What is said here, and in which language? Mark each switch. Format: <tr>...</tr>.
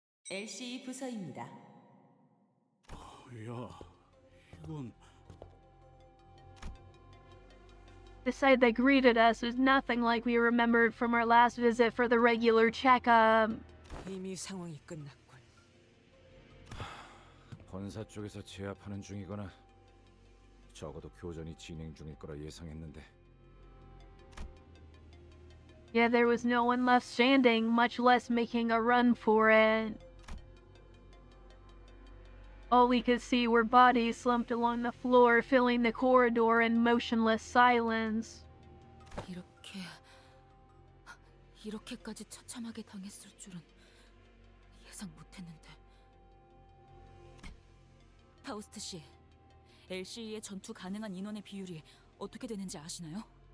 <ko>LC 부서입니다. 야, 이건</ko> <en>The sight that greeted us was nothing like we remembered from our last visit for the regular checkup.</en> <ko>이미 상황이 끝났군. 본사 쪽에서 제압하는 중이거나 적어도 교전이 진행 중일 거라 예상했는데</ko> <en>Yeah, there was no one left standing, much less making a run for it. All we could see were bodies slumped along the floor, filling the corridor in motionless silence.</en> <ko>이렇게까지 처참하게 당했을 줄은 예상 못했는데. 파우스트 씨, LCE의 전투 가능한 인원의 비율이 어떻게 되는지 아시나요?</ko>